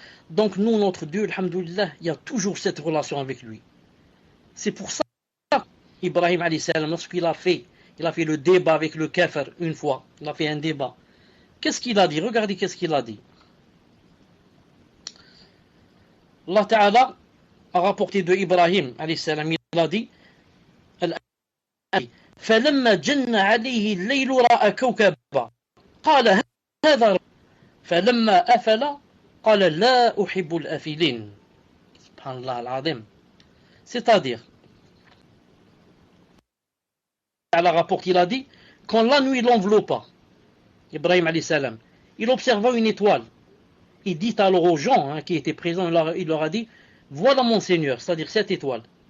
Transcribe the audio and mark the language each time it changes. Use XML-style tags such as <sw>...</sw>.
<fr>Donc nous, notre Dieu, alhamdoulilah, il y a toujours cette relation avec lui. C'est pour ça Ibrahim alayhi salam, lorsqu'il a fait le débat avec le kafir une fois, il a fait un débat. Qu'est-ce qu'il a dit? Regardez qu'est-ce qu'il a dit. Allah Ta'ala a rapporté de Ibrahim alayhi salam, il a dit</fr> <ar>فلما جن عليه الليل رأى كوكبا قال هذا فلما أفل قال لا أحب الآفلين. Subhanallah al-Azim.</ar> <fr>C'est-à-dire, Allah rapporte, il a dit, quand la nuit l'enveloppa, Ibrahim alayhi salam, il observa une étoile. Il dit alors aux gens qui étaient présents, il leur a dit, voilà mon Seigneur, c'est-à-dire cette étoile.</fr>